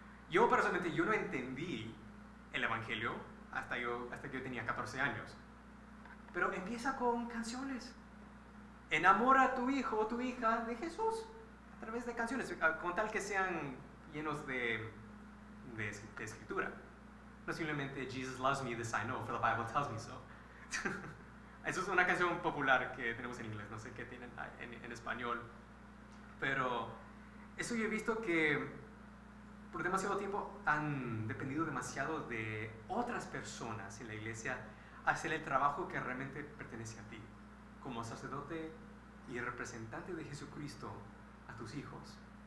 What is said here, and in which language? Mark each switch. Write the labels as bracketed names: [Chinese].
[Spanish] Yo personalmente no entendí el Evangelio hasta que yo tenía 14 años. Pero empieza con canciones. Enamora a tu hijo o tu hija de Jesús a través de canciones, con tal que sean llenos de escritura. No simplemente [English] Jesus loves me, this I know, for the Bible tells me so. [Spanish] Eso es una canción popular que tenemos en inglés, no sé qué tienen en español. Pero eso yo he visto que por demasiado tiempo han dependido demasiado de otras personas en la iglesia hacer el trabajo que realmente pertenece a ti, como sacerdote y representante de Jesucristo a tus hijos.